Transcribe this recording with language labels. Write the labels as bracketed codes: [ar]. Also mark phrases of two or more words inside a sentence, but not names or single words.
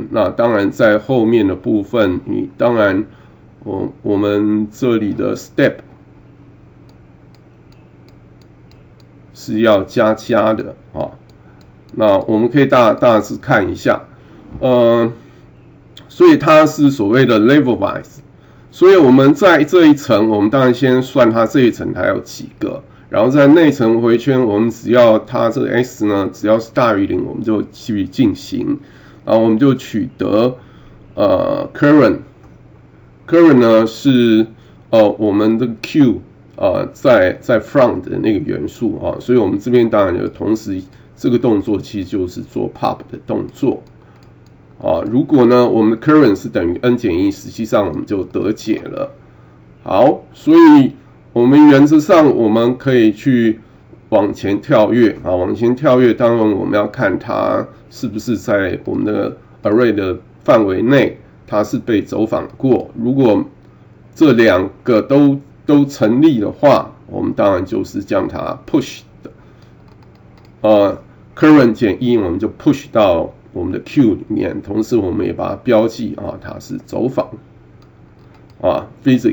[zh] 那當然在後面的部分，你當然我們這裡的 step 是要加的那我們可以大致看一下，所以它是所謂的 [en] level wise。 [zh] 所以我們在這一層，我們当然先算它這一層它有幾個，然後在內層回圈，我們只要它這個 x 呢，只要是大於0，我們就去進行，然後我们就取得current 呢是我們的 q 在 front 的那個元素所以我們這邊當然就同時這個動作其實就是做 pop 的動作。如果呢我們的 current 是等於 n 減1，實際上我們就得解了。好，所以我們原則上我們可以去往前跳躍啊，往前跳躍，當然我們要看它是不是在我們的 array 的範圍內，它是被走訪過。如果這兩個都成立的話，我們當然就是將它 push 的current 減1，我們就 push 到我們的 queue 裡面，同時我們也把它標記它是走訪physical。